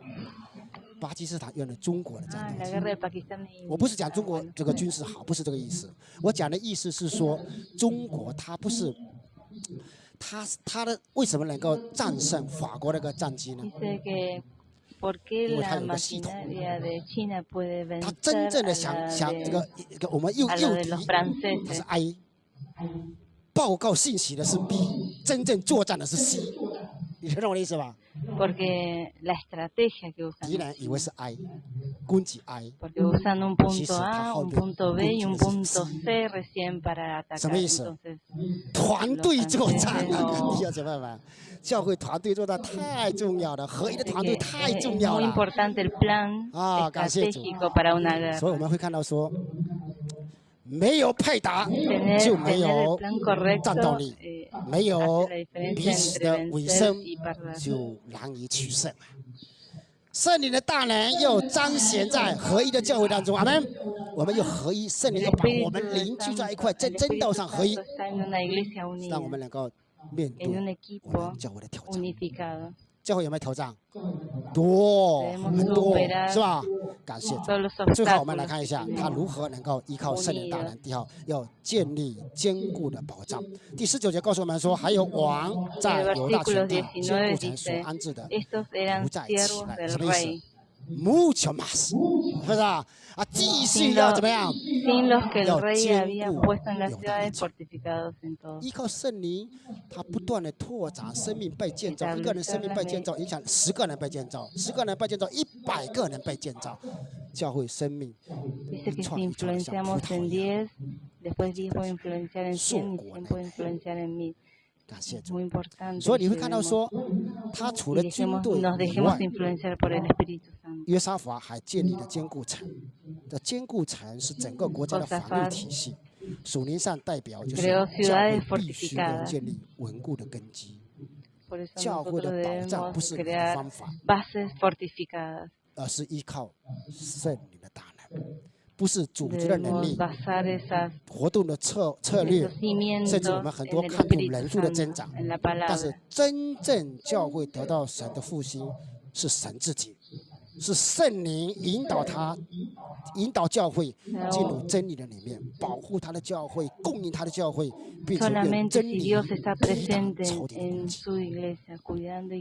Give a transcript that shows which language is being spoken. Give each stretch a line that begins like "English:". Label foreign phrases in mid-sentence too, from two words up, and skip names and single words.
Chinese: 巴基斯坦用了中国的
Spanish: Ah,
Chinese: 战
Spanish: la
Chinese: 斗
Spanish: guerra
Chinese: 机。
Spanish: de Pakistán y
Chinese: 我不是讲中国这个军事好，不是这个意思。我讲的意思是说，中国它不是，它的为什么能够战胜法国那个战机呢？
Spanish: dice que ¿por qué Como la hay una cita. maquinaria de China puede
Chinese: 它
Spanish: vencer
Chinese: 真正的
Spanish: a
Chinese: 想
Spanish: la
Chinese: 这
Spanish: de,
Chinese: 个我们右
Spanish: a la
Chinese: 右
Spanish: de
Chinese: 敌
Spanish: los
Chinese: 它是
Spanish: franceses?
Chinese: A，报告信息的是 B， 真正作战的是 C， 你听懂我的意思吧？
Spanish: Porque la estrategia que
Chinese: 敌
Spanish: usan,
Chinese: 人以为是 I， 攻击 I，
Spanish: porque usan un punto Sí, A, sí, un punto B y un punto punto C recién para
Chinese: 什
Spanish: atacar.
Chinese: 么意思？
Spanish: Entonces,
Chinese: 团队作战
Spanish: Los
Chinese: 啊，
Spanish: franceses
Chinese: 弟兄姐妹们，教会团队作战太重要了，合一的
Spanish: dice
Chinese: 团队
Spanish: que
Chinese: 太
Spanish: es
Chinese: 重要
Spanish: muy
Chinese: 了。
Spanish: importante el plan Ah, gracias, estratégico para una
Chinese: 所以我
Spanish: guerra.
Chinese: 们会看到说，没有配搭
Spanish: Tener,
Chinese: 就没
Spanish: tener el
Chinese: 有
Spanish: plan
Chinese: 战斗
Spanish: correcto
Chinese: 力，
Spanish: hace
Chinese: 没有
Spanish: la
Chinese: 彼
Spanish: diferencia
Chinese: 此
Spanish: entre
Chinese: 的委
Spanish: vencer
Chinese: 身
Spanish: y perder.
Chinese: 就难以取胜。圣灵的大能又彰显在合一的教会当中，阿门。我们又合一，圣灵
Spanish: El
Chinese: 又把我
Spanish: Espíritu
Chinese: 们
Spanish: de
Chinese: 凝聚在一
Spanish: Santo,
Chinese: 块，在
Spanish: el
Chinese: 真道
Spanish: Espíritu
Chinese: 上合一，
Spanish: Santo está en una iglesia
Chinese: 让我
Spanish: unida,
Chinese: 们能够面
Spanish: en un
Chinese: 对我
Spanish: equipo
Chinese: 们教会的挑战。
Spanish: unificado.
Chinese: 教会有没有挑战？多，很多，是吧？感谢主。
Spanish: Todos los
Chinese: 最后我们
Spanish: obstáculos
Chinese: 来看一
Spanish: que
Chinese: 下，他
Spanish: tenemos.
Chinese: 如何能够依靠圣灵大能。第二，要建立坚固的保障。第19节告诉我们说，还有王在犹大全地坚固城所安置的，
Spanish: Estos eran
Chinese: 不再起
Spanish: siervos
Chinese: 来。
Spanish: del
Chinese: 什么意思
Spanish: rey, ？mucho más，
Chinese: 是不是啊？啊，继续要怎么样？
Spanish: sin los que el Yo rey tengo había puesto en las yo ciudades también. fortificados en todo.
Chinese: 依靠圣灵，他不断的拓展生命被建造，一个人生命被建造，影响10个人被建造，10个人被建造，100个人被建造，教会生命
Spanish: Dice que
Chinese: 一
Spanish: si
Chinese: 串一串的像葡
Spanish: influenciamos
Chinese: 萄
Spanish: en
Chinese: 一样。
Spanish: 10, después 10 puede influenciar en 100 y 100 puede influenciar en 10.
Chinese: 感谢主。
Spanish: Muy importante.
Chinese: 所以
Spanish: que
Chinese: 你会看到
Spanish: llevemos
Chinese: 说，他除
Spanish: y
Chinese: 了军
Spanish: dejemos,
Chinese: 队
Spanish: nos
Chinese: 以
Spanish: dejemos
Chinese: 外，
Spanish: influenciar por el Espíritu Santo.
Chinese: 约沙法还建立了坚固城。这坚固城是整个国家的法律体系，属灵上代表就是
Spanish: Creó
Chinese: 教
Spanish: ciudades
Chinese: 会必须要
Spanish: fortificadas.
Chinese: 建立稳固的根基。
Spanish: Por eso
Chinese: 教会
Spanish: nosotros
Chinese: 的保障不
Spanish: debemos
Chinese: 是你的
Spanish: crear
Chinese: 方法，
Spanish: bases fortificadas.
Chinese: 而是依靠圣灵的大能。不是组织的能力、活动的策略，甚至我们很多看重人数的增长。但是真正教会得到神的复兴，是神自己，是圣灵引导教会进入真理的里面，保护他的教会，供应他的教会，并且用真理抵挡仇敌的攻击。